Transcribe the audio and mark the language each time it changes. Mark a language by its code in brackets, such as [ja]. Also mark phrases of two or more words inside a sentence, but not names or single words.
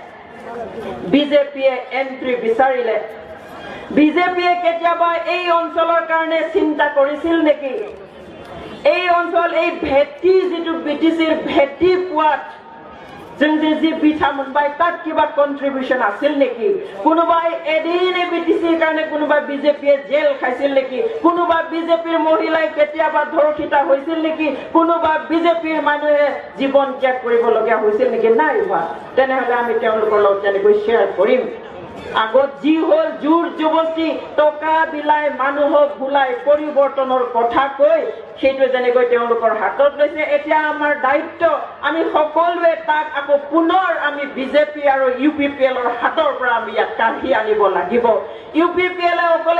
[as] বিজেপিয়ে এন্ট্ৰি বিচাৰিলে বিজেপিয়ে কেতিয়াবা এই অঞ্চলৰ কাৰণে চিন্তা কৰিছিল নেকি এই অঞ্চল এই ভেটি যেটো বিটিসিৰ ভেটি পোৱাত [brx] जों जे बिथा मोनबाय [as] তাৰ কিবা কন্ট্ৰিবিউশ্যন আছিল নেকি কোনোবাই এদিন বিটিচিৰ কাৰণে কোনোবা বিজেপি জেল খাইছিল নেকি কোনোবা বিজেপিৰ মহিলাই কেতিয়াবা ধৰ্ষিতা হৈছিল নেকি কোনোবা বিজেপিৰ মানুহে জীৱন ত্যাগ কৰিবলগীয়া হৈছিল নেকি নাই হোৱা তেনেহ'লে আমি तेनलोকৰ লগত তেনেকৈ शेयर কৰিম আগত যি হল জোৰ জবস্তি টকা বিলাই মানুহক ভুলাই পৰিৱৰ্তনৰ কথা কৈ সেইটো যেনেকৈ তেওঁলোকৰ হাতত লৈছে এতিয়া আমাৰ দায়িত্ব আমি সকলোৱে তাক আকৌ পুনৰ আমি বিজেপি আৰু ইউপিপিএলৰ হাতৰ পৰা আমি ইয়াত কাঢ়ি আনিব লাগিব ইউপিপিএলে অকলে